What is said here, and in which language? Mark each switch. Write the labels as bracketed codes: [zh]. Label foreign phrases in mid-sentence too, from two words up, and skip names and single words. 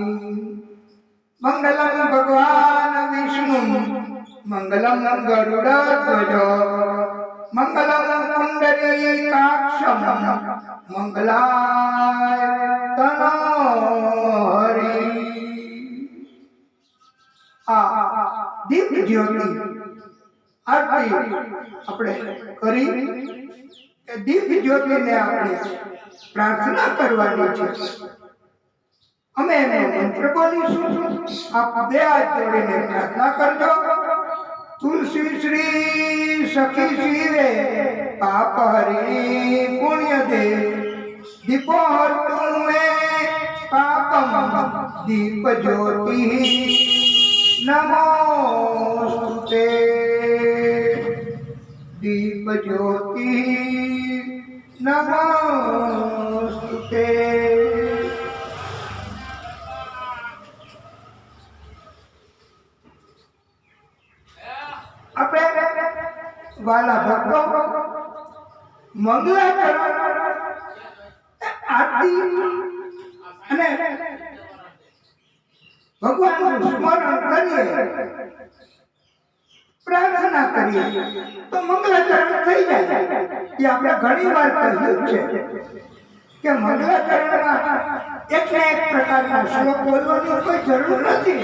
[sa] मंगलम भगवान विष्णु मंगलम गरुड़ध्वज मंगलम पुंडरीकाक्षम मंगलाय तनो हरि. [gu] આ દીપ જ્યોતિ આરતી આપણે કરી કે દીપ જ્યોતિને આપણે પ્રાર્થના કરવાની છે. અમે એને મંત્ર બોલીશું. આપ બે હાથ જોડીને પ્રાર્થના કરજો. [sa] तुलसी श्री सखी शिवे पाप हरि पुण्य दे दीपो तुमे पापम दीप ज्योति नमोस्तुते. दीप ज्योति नमोस्तुते. [gu] વાલા ભક્તો મંગલાચરણ આરતી અને ભગવાનનું સ્મરણ કરીએ, પ્રાર્થના કરીએ તો મંગલાચરણ થઈ જાય. એ આપણે ઘણી વાર કહ્યું છે કે મંગલાચરણમાં એક ને એક પ્રકારના શ્લોક બોલવાની કોઈ જરૂર નથી.